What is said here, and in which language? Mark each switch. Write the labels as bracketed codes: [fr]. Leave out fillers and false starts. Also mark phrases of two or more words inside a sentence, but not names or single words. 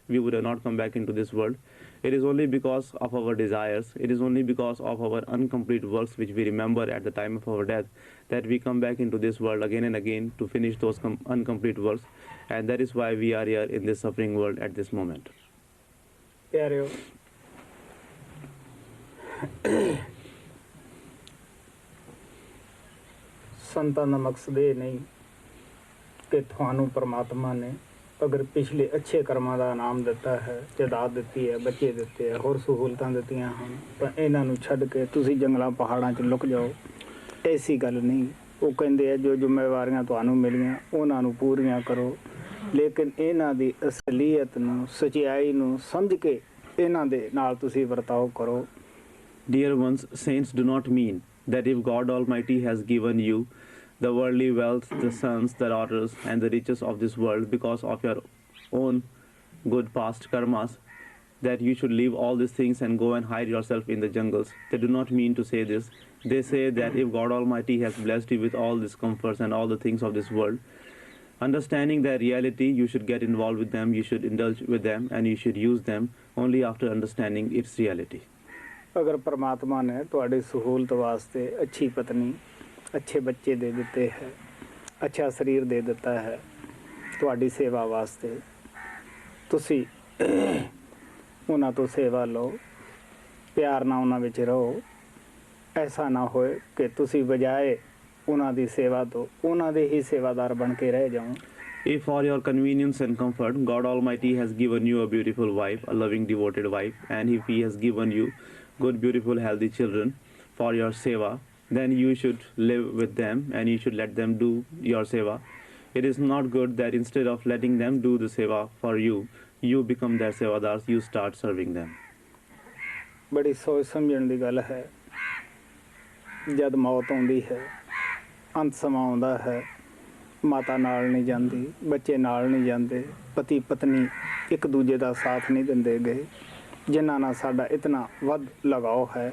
[en] We would have not come back into this world. It is only because of our desires, it is only because of our incomplete works which we remember at the time of our death that we come back into this world again and again to finish those incomplete works, and that is why we are here in this suffering world at this moment. [pa] ਪਿਆਰਿਓ, ਸੰਤਾਂ ਦਾ ਮਕਸਦ ਇਹ ਨਹੀਂ ਕਿ ਤੁਹਾਨੂੰ ਪਰਮਾਤਮਾ ਨੇ ਅਗਰ ਪਿਛਲੇ ਅੱਛੇ ਕਰਮਾਂ ਦਾ ਇਨਾਮ ਦਿੱਤਾ ਹੈ, ਜਾਇਦਾਦ ਦਿੱਤੀ ਹੈ, ਬੱਚੇ ਦਿੱਤੇ ਹੈ, ਹੋਰ ਸਹੂਲਤਾਂ ਦਿੱਤੀਆਂ ਹਨ, ਤਾਂ ਇਹਨਾਂ ਨੂੰ ਛੱਡ ਕੇ ਤੁਸੀਂ ਜੰਗਲਾਂ ਪਹਾੜਾਂ 'ਚ ਲੁਕ ਜਾਓ। ਐਸੀ ਗੱਲ ਨਹੀਂ। ਉਹ ਕਹਿੰਦੇ ਆ ਜੋ ਜ਼ਿੰਮੇਵਾਰੀਆਂ ਤੁਹਾਨੂੰ ਮਿਲੀਆਂ ਉਹਨਾਂ ਨੂੰ ਪੂਰੀਆਂ ਕਰੋ, ਲੇਕਿਨ ਇਹਨਾਂ ਦੀ ਅਸਲੀਅਤ ਨੂੰ, ਸੱਚਾਈ ਨੂੰ ਸਮਝ ਕੇ ਇਹਨਾਂ ਦੇ ਨਾਲ ਤੁਸੀਂ ਵਰਤਾਓ ਕਰੋ। [en] Dear ones, saints do not mean that if God Almighty has given you the worldly wealth, the sons, the daughters, and the riches of this world because of your own good past karmas, that you should leave all these things and go and hide yourself in the jungles. They do not mean to say this. They say that if God Almighty has blessed you with all these comforts and all the things of this world, understanding their reality, you should get involved with them, you should indulge with them, and you should use them only after understanding its reality. [pa] ਅਗਰ ਪਰਮਾਤਮਾ ਨੇ ਤੁਹਾਡੀ ਸਹੂਲਤ ਵਾਸਤੇ ਅੱਛੀ ਪਤਨੀ, ਅੱਛੇ ਬੱਚੇ ਦੇ ਦਿੱਤੇ ਹੈ, ਅੱਛਾ ਸਰੀਰ ਦੇ ਦਿੱਤਾ ਹੈ ਤੁਹਾਡੀ ਸੇਵਾ ਵਾਸਤੇ, ਤੁਸੀਂ ਉਹਨਾਂ ਤੋਂ ਸੇਵਾ ਲਓ, ਪਿਆਰ ਨਾਲ ਉਹਨਾਂ ਵਿੱਚ ਰਹੋ। ਐਸਾ ਨਾ ਹੋਏ ਕਿ ਤੁਸੀਂ ਬਜਾਏ ਉਹਨਾਂ ਦੀ ਸੇਵਾ ਤੋਂ ਉਹਨਾਂ ਦੇ ਹੀ ਸੇਵਾਦਾਰ ਬਣ ਕੇ ਰਹਿ ਜਾਓ। [en] If for your convenience and comfort, God Almighty has given you a beautiful wife, a loving, devoted wife, and if He has given you good, beautiful, healthy children for your seva, then you should live with them and you should let them do your seva. It is not good that instead of letting them do the seva for you, you become their sevadars, you start serving them. [pa] ਬੜੀ ਸੋਚ ਸਮਝਣ ਦੀ ਗੱਲ ਹੈ। ਜਦ ਮੌਤ ਆਉਂਦੀ ਹੈ, ਅੰਤ ਸਮਾਂ ਆਉਂਦਾ ਹੈ, ਮਾਤਾ ਨਾਲ ਨਹੀਂ ਜਾਂਦੀ, ਬੱਚੇ ਨਾਲ ਨਹੀਂ ਜਾਂਦੇ, ਪਤੀ ਪਤਨੀ ਇੱਕ ਦੂਜੇ ਦਾ ਸਾਥ ਨਹੀਂ ਦਿੰਦੇ ਗਏ, ਜਿਨ੍ਹਾਂ ਨਾਲ ਸਾਡਾ ਇਤਨਾ ਵੱਧ ਲਗਾਓ ਹੈ।